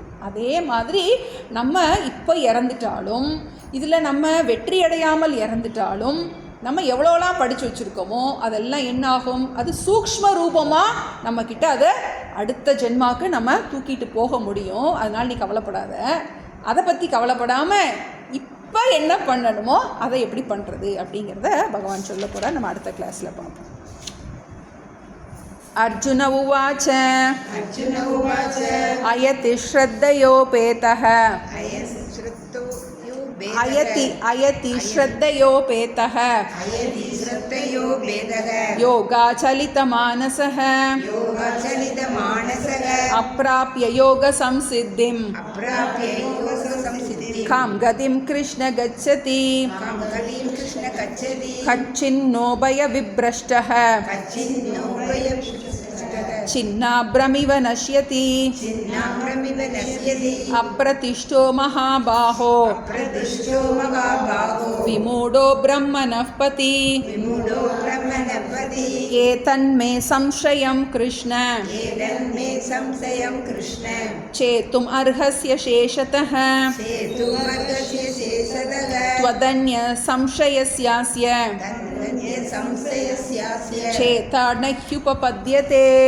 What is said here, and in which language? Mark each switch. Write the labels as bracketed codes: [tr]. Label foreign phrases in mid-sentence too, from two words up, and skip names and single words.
[ta] அதே மாதிரி நம்ம இப்போ இறந்துட்டாலும், இதில் நம்ம வெற்றி அடையாமல் இறந்துட்டாலும், நம்ம எவ்வளோலாம் படித்து வச்சுருக்கோமோ அதெல்லாம் என்னாகும்? அது சூக்ஷ்ம ரூபமாக நம்மக்கிட்ட அதை அடுத்த ஜென்மாவுக்கு நம்ம தூக்கிட்டு போக முடியும். அதனால் நீ கவலைப்படாத. அதை பற்றி கவலைப்படாமல் இப்போ என்ன பண்ணணுமோ அதை எப்படி பண்ணுறது அப்படிங்கிறத பகவான் சொல்ல போகிறார். நம்ம அடுத்த கிளாஸில் பார்ப்போம். [sa] अर्जुन उवाच अयति श्रद्धयोपेतः अयति श्रद्धयोपेतः योगाचलितमानसः अप्राप्य योगसंसिद्धिं कां गतिं कृष्ण गच्छति कच्चिन्नोभय विभ्रष्टः छिन्नाभ्रमिव नश्यति अप्रतिष्ठो महाबाहो विमूढो ब्रह्मणः पति एतन्मे संशयं कृष्ण चेतुम् अर्हस्य शेषतः त्वदन्य संशयस्यास्य चेता न ह्युपपद्यते।